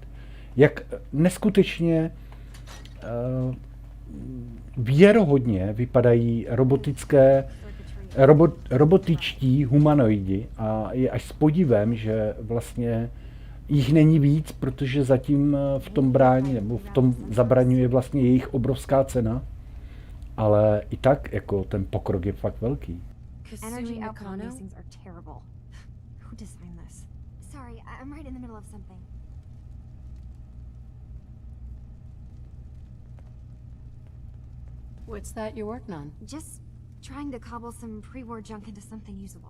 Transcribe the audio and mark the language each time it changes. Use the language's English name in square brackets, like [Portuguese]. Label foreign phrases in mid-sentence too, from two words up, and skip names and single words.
[Czech] Jak neskutečně věrohodně vypadají robotičtí humanoidi a je až s podivem, že vlastně jich není víc, protože zatím v tom brání nebo v tom zabraňuje vlastně jejich obrovská cena, ale i tak jako ten pokrok je fakt velký. [English] Energy output on these things are terrible. Who designed this? Sorry, I'm right in the middle of something. What's that you're working on? Just trying to cobble some pre-war junk into something usable.